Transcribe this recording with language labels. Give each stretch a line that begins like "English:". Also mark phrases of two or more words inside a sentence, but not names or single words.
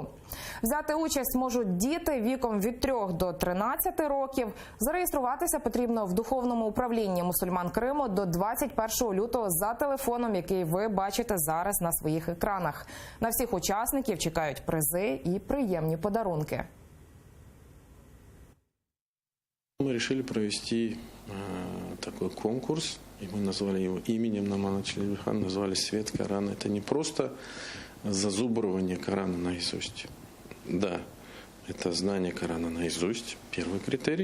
Ukrainian: Взяти участь можуть діти віком від 3 до 13 років. Зареєструватися потрібно в Духовному управлінні мусульман Криму до 21 лютого за телефоном, який ви бачите зараз на своїх екранах. На всіх учасників чекають призи і приємні подарунки.
Russian: Мы решили провести такой конкурс, и мы назвали его именем Номана Челебиджихана, назвали «Свет Корана». Это не просто зазубривание Корана наизусть. Да, это знание Корана наизусть, первый критерий.